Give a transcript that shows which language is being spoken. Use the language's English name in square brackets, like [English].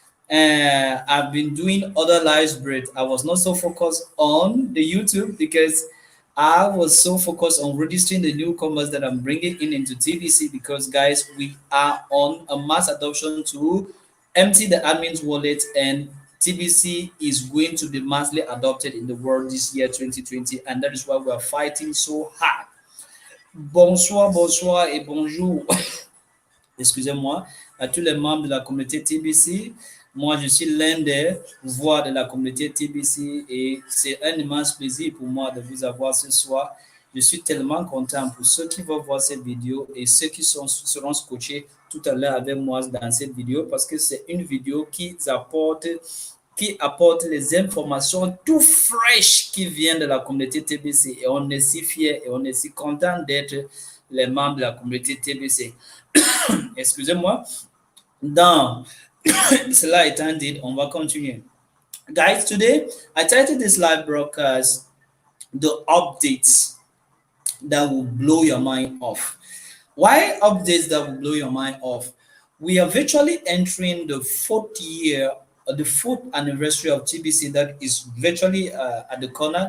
[English] I've been doing other lives, but I was not so focused on the YouTube because I was so focused on registering the newcomers that I'm bringing in into TBC because, guys, we are on a mass adoption to empty the admin's wallet, and TBC is going to be massively adopted in the world this year 2020, and that is why we are fighting so hard. [French] Bonsoir, bonsoir et bonjour. Excusez-moi, à tous les membres de la communauté TBC. Moi, je suis l'un des voix de la communauté TBC et c'est un immense plaisir pour moi de vous avoir ce soir. Je suis tellement content pour ceux qui vont voir cette vidéo et ceux qui seront scotchés tout à l'heure avec moi dans cette vidéo parce que c'est une vidéo qui apporte les informations tout fraîches qui viennent de la communauté TBC et on est si fiers et on est si content d'être les membres de la communauté TBC. Excusez-moi. Donc, cela étant dit, on va continuer. [English] Guys, today I titled this live broadcast The Updates That Will Blow Your Mind Off. Why updates that will blow your mind off? We are virtually entering the fourth year, the fourth anniversary of TBC that is virtually at the corner.